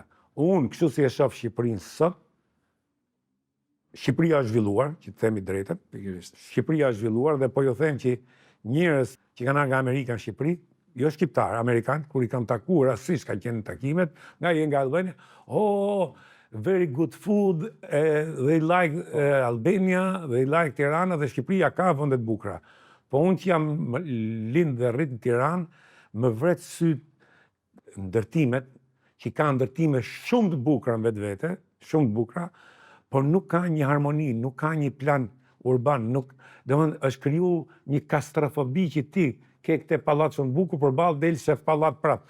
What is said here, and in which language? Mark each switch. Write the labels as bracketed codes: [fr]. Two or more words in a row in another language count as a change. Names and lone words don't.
[sq] Unë, kështu si e shoh Shqipërinë sot, Shqipëria është zhvilluar, që të themi drejtën. Shqipëria është zhvilluar dhe po ju them që njerëz që kanë nga Amerika në Shqipëri, jo shqiptar, amerikan, kur i kam takuar, rastësisht ka qenë në takimet, nga Albania, [en] very good food, they like Albania, they like Tirana, [sq] dhe Shqipëria ka vende të bukura. Po unë që jam lind dhe rrit në Tiranë, më vret syt ndërtimet, që ka ndërtime shumë të bukura në vetvete, shumë të bukura, por nuk ka një harmoni, nuk ka një plan urban, është kriju një kastrofobi që ti ke këte pallat shumë bukur, përballë del shef pallat prap.